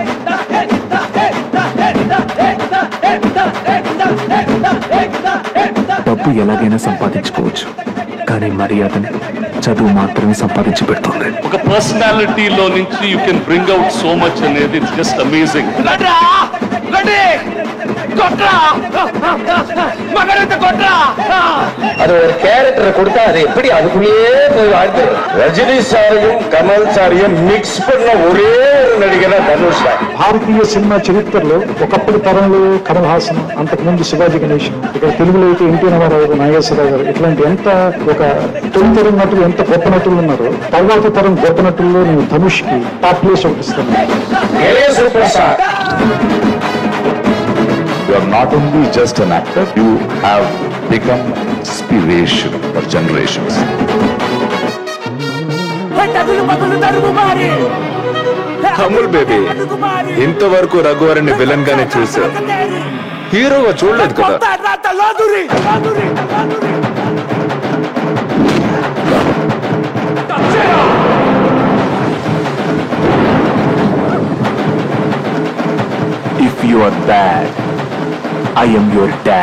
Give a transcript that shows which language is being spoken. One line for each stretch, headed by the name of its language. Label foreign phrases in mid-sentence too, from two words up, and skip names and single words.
Telugu: డబ్బు ఎలాగైనా సంపాదించుకోవచ్చు, కానీ మర్యాదని చదువు మాత్రమే సంపాదించి పెడుతుంది. ఒక పర్సనాలిటీలో నుంచి
English: you can bring out so much
Telugu: అనేది
English: it's just amazing.
Tamil: அது ஒரு கேரக்டரை கொடுத்தா அது எப்படி அதுக்குள்ளேயே போய் வாழ்த்து. ரஜினி சாரையும் கமல் சாரையும் మిక్స్ பண்ண ஒரே நடிகன் தனுஷ்.
Telugu: భారతీయ సినిమా చరిత్రలో ఒకప్పుడు తరంలో కమల్ హాసన్, అంతకుముందు శివాజీ గణేశన్, ఇక్కడ తెలుగులో అయితే ఎన్టీ రామారావు, నాగేశ్వరరావు గారు, ఇట్లాంటి ఎంత ఒక తొలితరం నటులు ఎంత గొప్ప నటులు ఉన్నారో, తర్వాత తరం గొప్ప నటుల్లో నేను ధనుష్ కి
English: top place
Telugu: ఒకటి ఇస్తాను.
English: You are not only just an actor, you have become inspiration for generations.
Telugu: అమూల్ బేబీ, ఇంతవరకు రఘువరని విలన్ గానే చూసా, హీరోగా చూడలేదు కదా.
English: If you are bad, I am your dad.